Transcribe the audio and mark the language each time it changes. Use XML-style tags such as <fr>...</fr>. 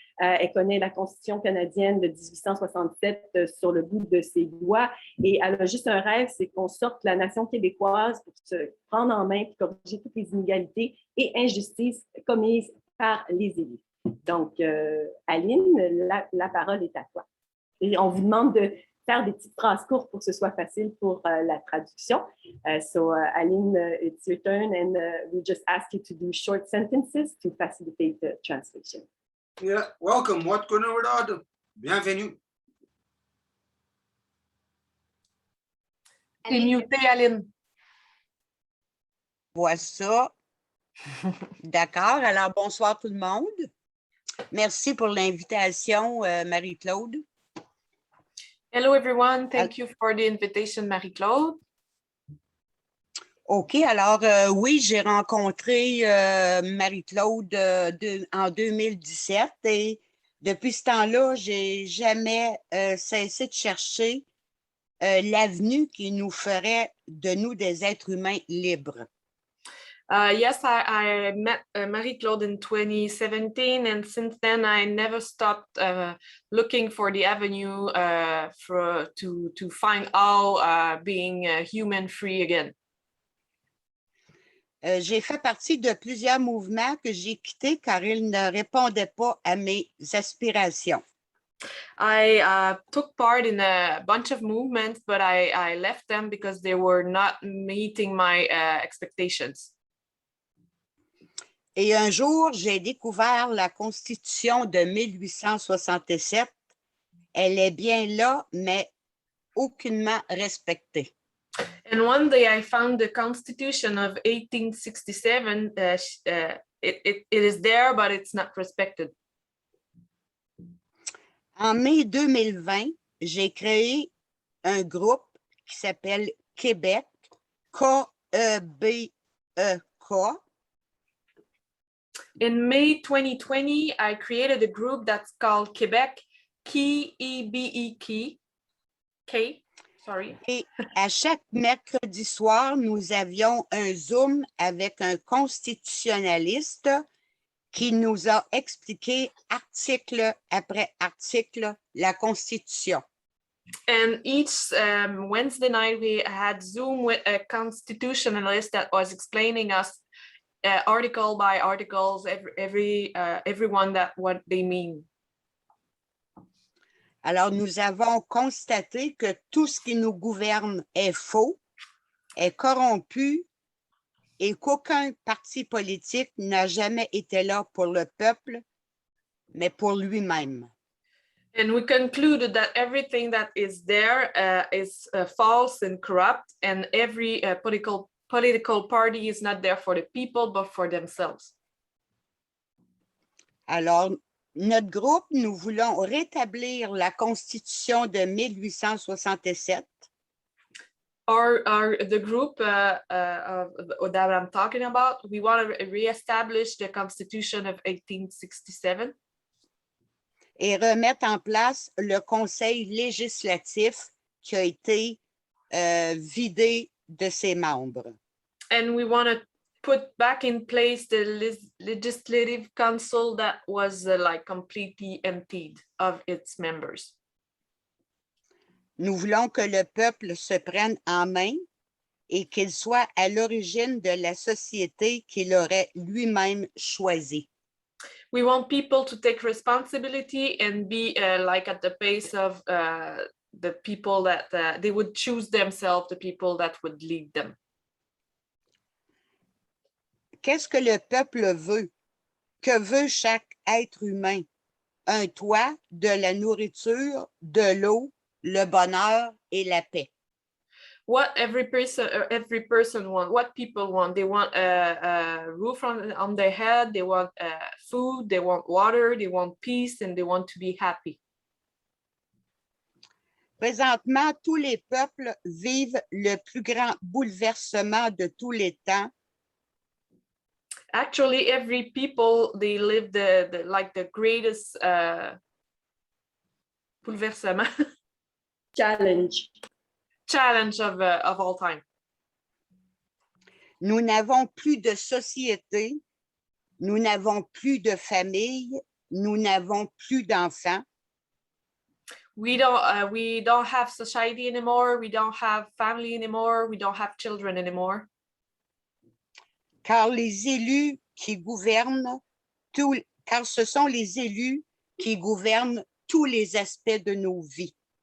<fr>Elle connaît la Constitution canadienne de 1867 sur le bout de ses doigts et elle a juste un rêve, c'est qu'on sorte la nation québécoise pour se prendre en main et corriger toutes les inégalités et injustices commises par les élus. Donc, Aline, la parole est à toi. Et on vous demande de faire des petites phrases courtes pour que ce soit facile pour la traduction.</fr> <en>So, Aline, it's your turn, and we just ask you to do short sentences to facilitate the translation. Yeah, welcome. What can we do? Bienvenue.</en> <fr>T'es muté, Aline. Vois ça. D'accord. Alors, bonsoir tout le monde. Merci pour l'invitation, Marie-Claude.</fr> <en>Hello, everyone. Thank you for the invitation, Marie-Claude. OK.</en> <fr>Alors, oui, j'ai rencontré Marie-Claude en 2017 et depuis ce temps-là, j'ai jamais cessé de chercher l'avenue qui nous ferait de nous des êtres humains libres.</fr> <en>Yes, I met Marie-Claude in 2017, and since then I never stopped looking for the avenue to find out being human free again.</en> <fr>J'ai fait partie de plusieurs mouvements que j'ai quittés car ils ne répondaient pas à mes aspirations.</fr> <en>I took part in a bunch of movements, but I left them because they were not meeting my expectations.</en> <fr>Et un jour, j'ai découvert la Constitution de 1867. Elle est bien là, mais aucunement respectée.</fr> <en>And one day I found the Constitution of 1867. It is there, but it's not respected.</en> <fr>En mai 2020, j'ai créé un groupe qui s'appelle Québec, K-E-B-E-K.</fr> <en>In May 2020, I created a group that's called Quebec, K-E-B-E-K. Sorry.</en> <fr>Et à chaque mercredi soir, nous avions un Zoom avec un constitutionnaliste qui nous a expliqué article après article la Constitution.</fr> <en>And each Wednesday night, we had Zoom with a constitutionalist that was explaining us article by articles, everyone that what they mean.</en> <fr>Alors, nous avons constaté que tout ce qui nous gouverne est faux, est corrompu et qu'aucun parti politique n'a jamais été là pour le peuple, mais pour lui-même.</fr> <en>And we concluded that everything that is there is false and corrupt, and every political party is not there for the people, but for themselves.</en> <fr>Alors, notre groupe, nous voulons rétablir la Constitution de 1867.</fr> <en>The group that I'm talking about, we want to reestablish the Constitution of 1867.</en> <fr>Et remettre en place le Conseil législatif qui a été vidé de ses membres.</fr> <en>And we want to put back in place the Legislative Council that was like completely emptied of its members.</en> <fr>Nous voulons que le peuple se prenne en main et qu'il soit à l'origine de la société qu'il aurait lui-même choisie.</fr> <en>We want people to take responsibility and be like at the base of the people that they would choose themselves, the people that would lead them.</en> <fr>Qu'est-ce que le peuple veut? Que veut chaque être humain? Un toit, de la nourriture, de l'eau, le bonheur et la paix.</fr> <en>What every person want, what people want. They want a roof on their head, they want food, they want water, they want peace, and they want to be happy.</en> <fr>Présentement, tous les peuples vivent le plus grand bouleversement de tous les temps.</fr> <en>Actually, every people, they live the greatest bouleversement. Challenge of all time.</en> <fr>Nous n'avons plus de société, nous n'avons plus de famille, nous n'avons plus d'enfants.</fr> <en>We don't have society anymore, we don't have family anymore, we don't have children anymore.</en> <fr>Car les élus qui gouvernent car ce sont les élus qui gouvernent tous les aspects de nos vies.</fr>